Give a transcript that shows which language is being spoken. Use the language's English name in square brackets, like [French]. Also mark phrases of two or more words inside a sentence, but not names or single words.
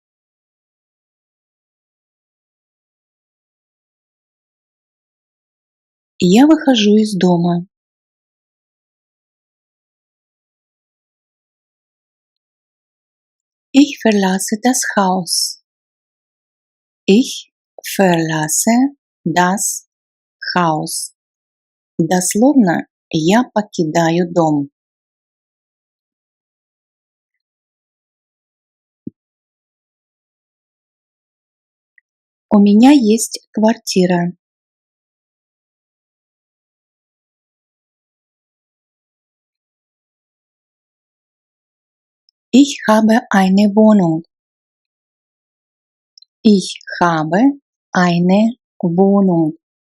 [Russian] Я выхожу из дома. [German] Ich verlasse das Haus. Ich verlasse das Haus. [Russian] Дословно я покидаю дом. У меня есть квартира. [German] Ich habe eine Wohnung. Ich habe eine Wohnung.